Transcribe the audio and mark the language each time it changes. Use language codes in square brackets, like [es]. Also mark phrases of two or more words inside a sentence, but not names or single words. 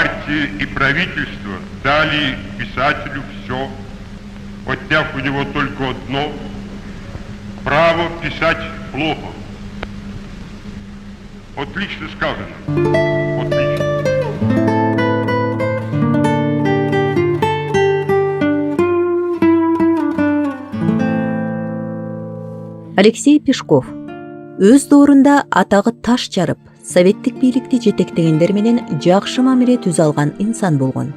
[ru] Власти и правительство дали писателю все, отняв у него только одно – право писать плохо. Отлично сказано. Отлично. [ky] Алексей Пешков өз доорунда атагы таш жарып, советтик бийликти жетектегендер менен жакшы мамиле түзө алган инсан болгон.